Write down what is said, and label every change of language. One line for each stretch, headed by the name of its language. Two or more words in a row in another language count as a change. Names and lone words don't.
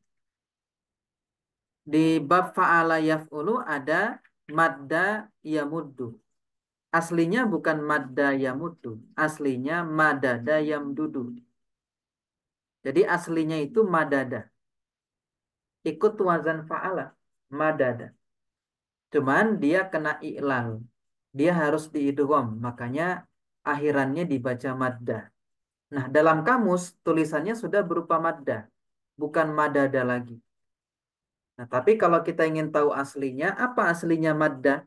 Indonesian: Di bab
Arabic: fa'ala yaf'ulu
Indonesian: ada
Arabic: madda yamuddu.
Indonesian: Aslinya bukan
Arabic: madda yamuddu.
Indonesian: Aslinya
Arabic: madada yamdudu.
Indonesian: Jadi aslinya itu madada. Ikut wazan fa'ala. Madada. Cuman dia kena i'lal. Dia harus diidgham. Makanya akhirannya dibaca madda. Nah, dalam kamus tulisannya sudah berupa madda. Bukan madada lagi. Nah, tapi kalau kita ingin tahu aslinya, apa aslinya madda?